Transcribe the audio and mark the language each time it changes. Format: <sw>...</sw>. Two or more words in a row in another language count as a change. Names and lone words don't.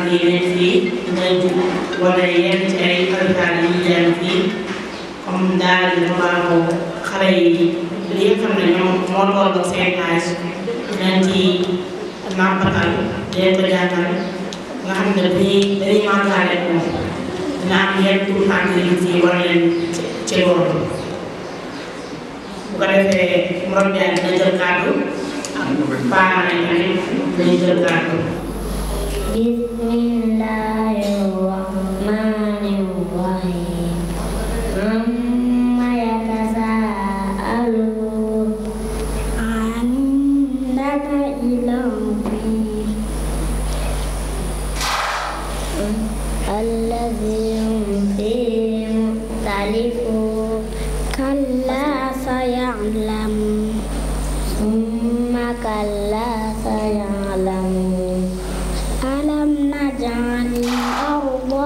<wo>yi nekk fii dinañ jug wala yenn ci ay alkaat yi ñu leen fii comme daal di baaxoo xale yi li nga xam ne ñoom moo toll seen âge dinañ ci nàmpatal leen ko jàngal nga xam ne dañuy màggaale moom dina am yenn tuutànk yi fii war leen ci loolu bu ko defee Morom Ndiaye dina jël kàddu ak parents yi tamit dinañ jël kàddu.</wo> <ar>بسم الله الرحمن الرحيم. عم يتساءلون أنك إلههم الذي هم فيه مختلفون كلا سيعلمون ثم كلا سيعلمون ألم نجعل الأرض</ar>